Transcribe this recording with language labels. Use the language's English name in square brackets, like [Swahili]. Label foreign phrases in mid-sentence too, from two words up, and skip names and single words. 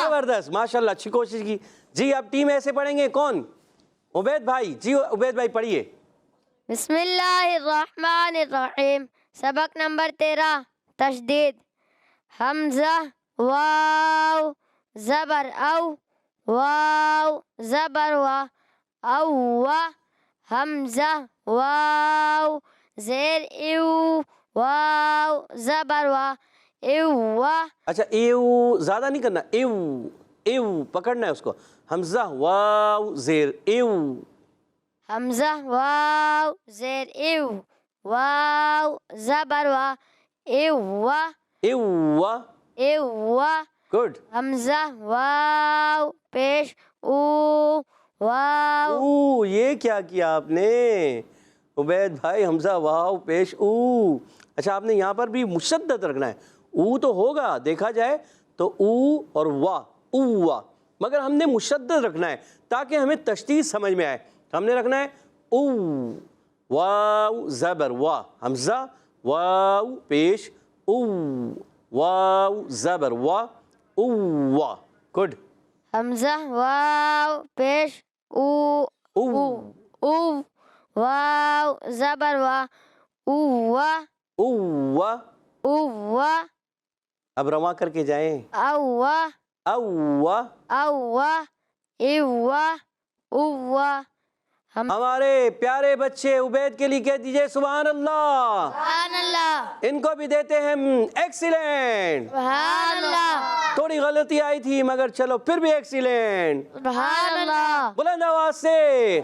[Urdu] زبردست, ماشاءاللہ, اچھی کوشش کی. جی اب ٹیم ایسے پڑھیں گے. کون؟ عبید بھائی. جی عبید بھائی پڑھیے. بسم اللہ الرحمن الرحیم. سبق نمبر 13 تشدید. حمزہ واو زبر او واو زبر وا او حمزہ واو زیر ایو واو زبر وا ایو. اچھا ایو زیادہ نہیں کرنا. ایو ایو پکڑنا ہے اس کو. حمزہ واو زیر ایو. حمزہ واو زیر ایو واو زبر وا ایو ایو. ایو. گڈ. حمزہ واو پیش او واو. او یہ کیا کیا آپ نے عبید بھائی؟ حمزہ واو پیش او. اچھا آپ نے یہاں پر بھی مشدد رکھنا ہے. او تو ہوگا دیکھا جائے تو او اور وا او وا, مگر ہم نے مشدد رکھنا ہے تاکہ ہمیں تشدید سمجھ میں آئے. ہم نے رکھنا ہے او واو زبر وا حمزہ واو پیش او واو زبر وا او وا. گڈ. حمزہ واو پیش او او او واو زبر وا او او. او. اب رواں کر کے جائیں. او او. او ایو او. ہمارے پیارے بچے عبید کے لیے کہہ دیجئے سبحان اللہ. سبحان اللہ. ان کو بھی دیتے ہیں ایکسیلنٹ. سبحان اللہ. تھوڑی غلطی آئی تھی مگر چلو پھر بھی ایکسیلنٹ. سبحان اللہ. بلند آواز سے.